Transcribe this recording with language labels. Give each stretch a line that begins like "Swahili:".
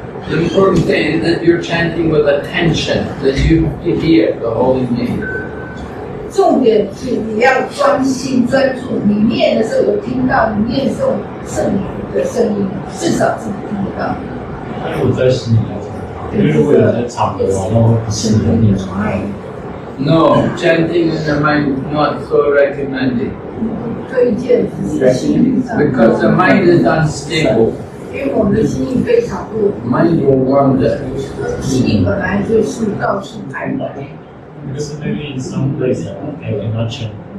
English: The important thing is that you're chanting with attention, that you hear the holy name.
Chinese: 重点是你要专心专注，你念的时候有听到你念诵圣名的声音，至少是听得到。但我在心里来讲，因为如果有在场合，那会不适合念出来。
English: No, chanting in the mind is not so recommended.
Chinese: 推荐只是心灵上，
English: Because the mind is unstable.
Chinese: 因为我们的心意非常弱，
English: Mind will wander.
Chinese: 心意本来就是到处徘徊。
English: Because maybe in some places I cannot change.